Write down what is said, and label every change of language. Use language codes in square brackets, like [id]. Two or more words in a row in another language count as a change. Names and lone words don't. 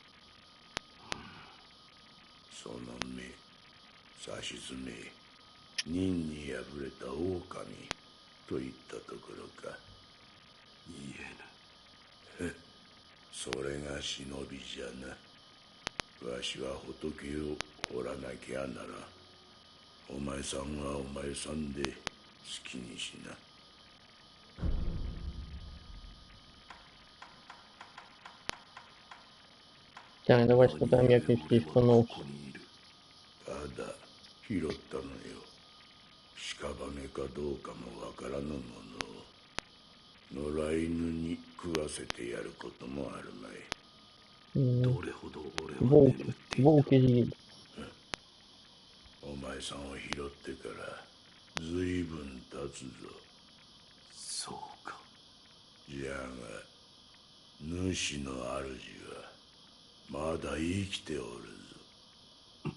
[ja] その目、さしずめ、忍に敗れた狼といったところか。言えぬ。それが忍びじゃな。わしは仏を掘らなきゃなら。お前さんはお前さんで好きにしな。 [uk] Так, давай спитаємо, як він спіхнувся. [ja] ただ拾ったのよ。屍かどうかもわからぬものを野良犬に食わせてやることもあるまい。どれほど俺は [uk] Волки. [ja] 眠っていた。 [uk] Волки з'їли. [ja] お前さんを拾ってからずいぶん経つぞ。そうか。じゃが主の主はまだ生きておるぞ。